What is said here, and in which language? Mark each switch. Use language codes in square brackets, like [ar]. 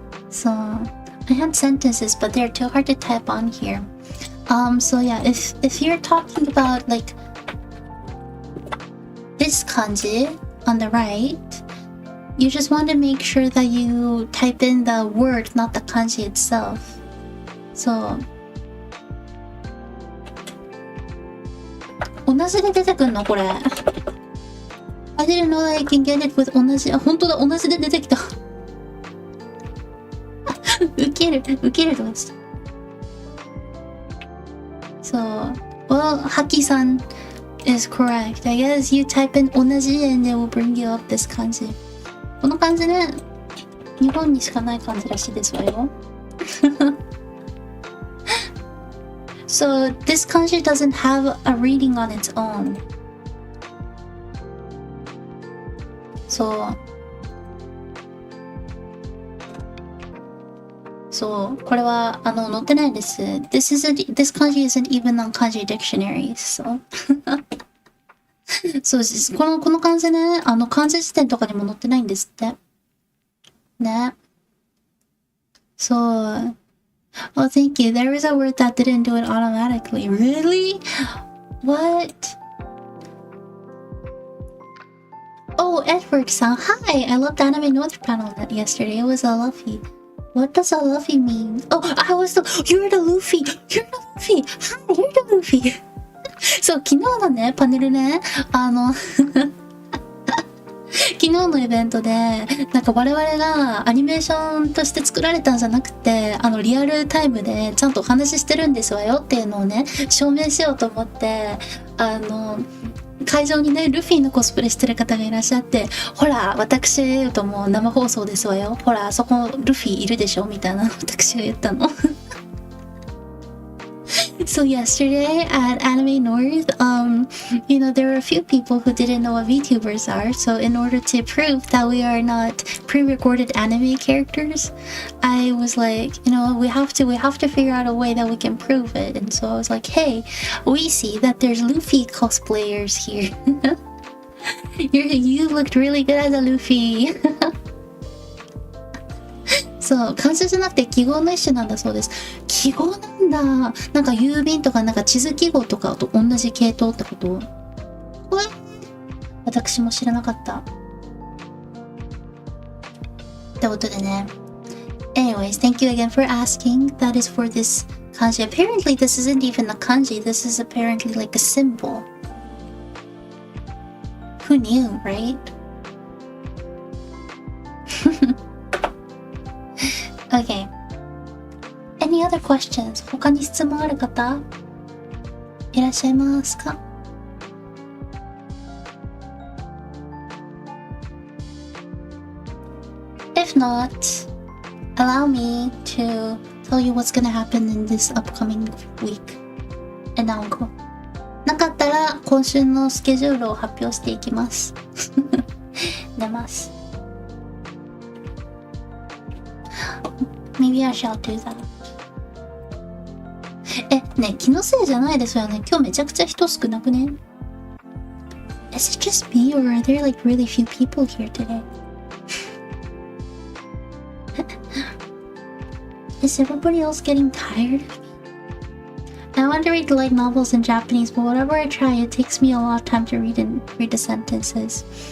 [en] So, I had sentences, but they're too hard to type on here. So yeah, if you're talking about like this kanji on the right, you just want to make sure that you type in the word, not the kanji itself. [ja] So, 同じで出てくんのこれ。 [en] I didn't know that I can get it with 同じ。 [ja] あ、本当だ、同じで出てきた。ウケるとかした。 [en] So, well, Haki-san is correct. I guess you type in 同じ and it will bring you up this kanji. [ja] この漢字ね、日本にしかない漢字らしいですわよ。 [en] So this kanji doesn't have a reading on its own. [ja] So これは載ってないです。 [en] This kanji isn't even on kanji dictionary. [ja] So そうです。この漢字ね、漢字辞典とかにも載ってないんですって。ね。そう。 [en] Oh, thank you. There was a word that didn't do it automatically. Really? What? Oh, Oh, Edward-san, hi! I loved Anime North panel yesterday. It was a Luffy. What does a Luffy mean? Oh, you're the Luffy! You're the Luffy! Hi, you're the Luffy! [ja] そう、昨日のね、パネルね、昨日のイベントで、なんか我々がアニメーションとして作られたんじゃなくて、リアルタイムでちゃんとお話ししてるんですわよっていうのをね、証明しようと思って、会場にね、ルフィのコスプレしてる方がいらっしゃって、ほら、私とも生放送ですわよ。ほら、そこルフィいるでしょみたいな私が言ったの。 [en] So yesterday at Anime North, there were a few people who didn't know what VTubers are. So in order to prove that we are not pre-recorded anime characters, I was like, we have to figure out a way that we can prove it. And so I was like, hey, we see that there's Luffy cosplayers here. You looked really good as a Luffy. [ja] そう、漢字じゃなくて記号の一種なんだそうです。記号なんだ。なんか郵便とかなんか地図記号とかと同じ系統ってこと？私も知らなかった。ってことでね。 [en] Anyways, thank you again for asking. That is for this kanji. Apparently this isn't even a kanji. This is apparently like a symbol. Who knew, right? Okay. Any other questions? [ja] 他に質問ある方いらっしゃいますか？ [en] If not, allow me to tell you what's gonna happen in this upcoming week. [ja] なんかなかったら今週のスケジュールを発表していきます。出ます。 [en] Maybe I shall do that. [ja] ね、気のせいじゃないですよね。今日めちゃくちゃ人少なくね？ [en] Is it just me or are there like really few people here today? Is everybody else getting tired of me? I want to read light novels in Japanese, but whenever I try, it takes me a lot of time to read the sentences.